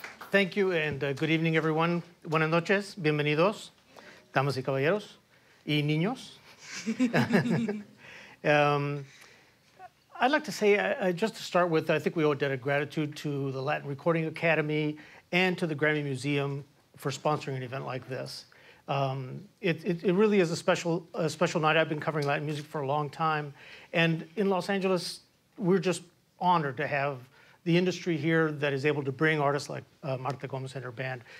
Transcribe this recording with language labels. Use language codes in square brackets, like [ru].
[en] Thank you, and good evening, everyone. [es] Buenas noches, bienvenidos, damas y caballeros, y niños. [en] I'd like to say, just to start with, I think we owe a debt of gratitude to the Latin Recording Academy and to the Grammy Museum for sponsoring an event like this. It really is a special night. I've been covering Latin music for a long time, and in Los Angeles, we're just honored to have the industry here that is able to bring artists like Marta Gómez and her band.